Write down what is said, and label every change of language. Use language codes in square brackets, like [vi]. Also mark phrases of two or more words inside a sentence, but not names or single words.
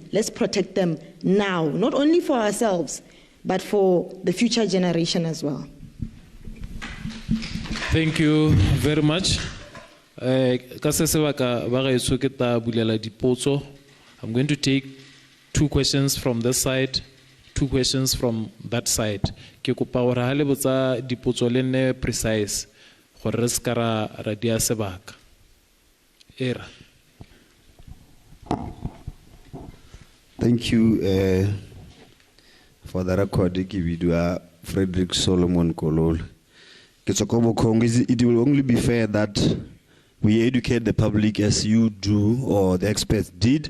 [en] Let's protect them now, not only for ourselves, but for the future generation as well. Thank you very much. I'm going to take 2 questions from this side, 2 questions from that side. [st] Ke kopa hore ha le botsa dipotso le nne precise gore re ska ra dia sebaka. Era. [en] Thank you for the record. Kibidua Frederick Solomon Kolol. It will only be fair that we educate the public as you do or the experts did.